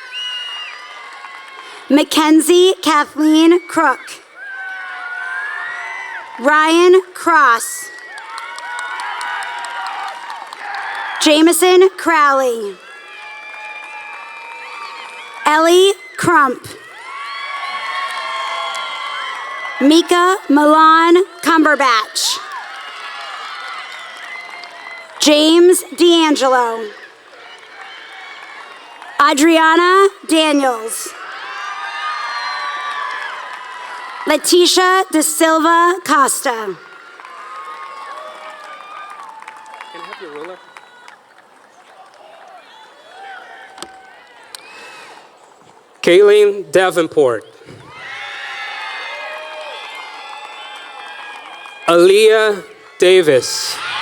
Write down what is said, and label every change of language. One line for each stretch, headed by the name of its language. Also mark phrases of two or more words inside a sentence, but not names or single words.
English: Mackenzie Kathleen Crook. Ryan Cross. Jameson Crowley. Ellie Crump. Mika Milan Cumberbatch. James D'Angelo. Adriana Daniels. Letitia De Silva Costa. Can I have your ruler? Kayleen Davenport. Aaliyah Davis.